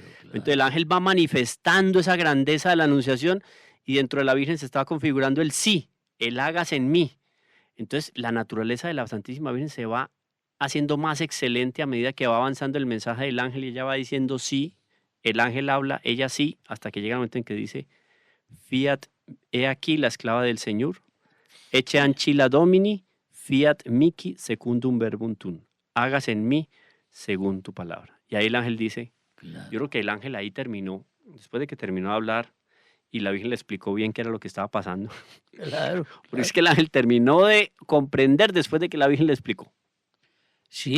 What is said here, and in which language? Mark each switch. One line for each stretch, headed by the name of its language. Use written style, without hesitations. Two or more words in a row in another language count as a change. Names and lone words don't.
Spanish: Entonces el ángel va manifestando esa grandeza de la anunciación y dentro de la Virgen se estaba configurando el sí, el hágase en mí. Entonces, la naturaleza de la Santísima Virgen se va haciendo más excelente a medida que va avanzando el mensaje del ángel y ella va diciendo sí, el ángel habla, ella sí, hasta que llega el momento en que dice, fiat, he aquí la esclava del Señor,
Latin: ecce ancilla domini, fiat mihi secundum verbum tuum,
Spanish: hágase en mí según tu palabra. Y ahí el ángel dice, Claro. yo creo que el ángel ahí terminó, después de que terminó de hablar, y la Virgen le explicó bien qué era lo que estaba pasando. Claro. Porque es que el ángel terminó de comprender después de que la Virgen le explicó. Sí.